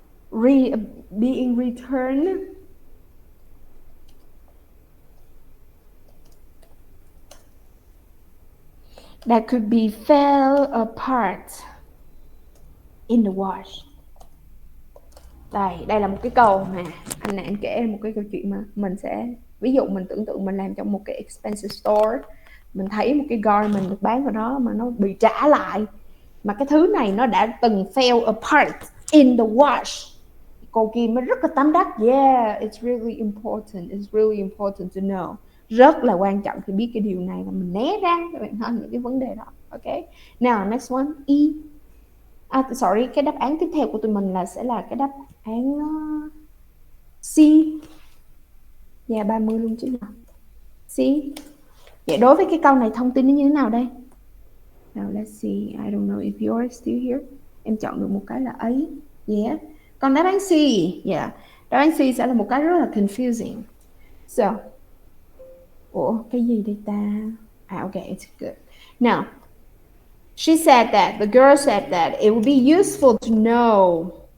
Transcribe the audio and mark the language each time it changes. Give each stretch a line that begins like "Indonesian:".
English: Being returned. That could be fell apart in the wash.
Vietnamese: Đây là một cái câu mà anh này anh kể một cái câu chuyện mà mình sẽ, ví dụ mình tưởng tượng mình làm trong một cái expensive store, mình thấy một cái garment được bán vào đó mà nó bị trả lại, mà cái thứ này nó đã từng
English: fell apart in the wash.
Vietnamese: Cô kia mới rất là tâm đắc.
English: Yeah, it's really important to know.
Vietnamese: Rất là quan trọng khi biết cái điều này và mình né ra các bạn ha, những cái vấn đề đó. Ok.
English: Now next one, E.
Vietnamese: Sorry, cái đáp án tiếp theo của tụi mình sẽ là cái đáp án C. Yeah, 30 luôn chứ nào. C. Vậy đối với cái câu này thông tin nó như thế nào đây?
English: Now let's see. I don't know if you're still here.
Vietnamese: Em chọn được một cái là ấy. Yeah. Còn đáp án C. Yeah. Đáp án C sẽ là một cái rất là confusing. So, ủa cái gì đây ta?
English: Okay, it's good. Now, she said that, the girl said that it would be useful to know.